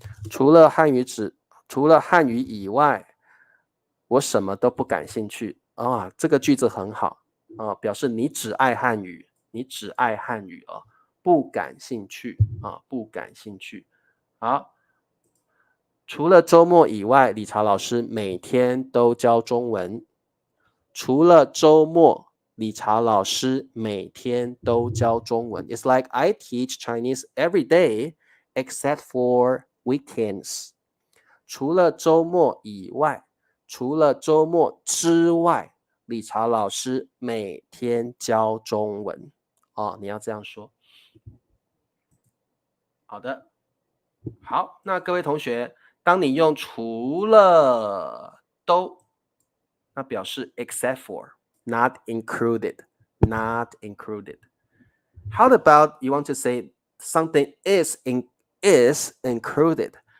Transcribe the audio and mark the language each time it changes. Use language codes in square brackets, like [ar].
[zh] 除了汉语以外，我什么都不感兴趣啊、哦，这个句子很好啊、哦，表示你只爱汉语，哦，不感兴趣啊、哦，不感兴趣。好。除了周末以外，理查老师每天都教中文。除了周末，理查老师每天都教中文。 [en] It's like I teach Chinese every day except for weekends. [zh] 除了周末以外，除了周末之外，理查老师每天教中文。哦，你要这样说。好的，好，那各位同学，当你用除了都，那表示 [en] except for, not included, not included. How about you want to say something is included?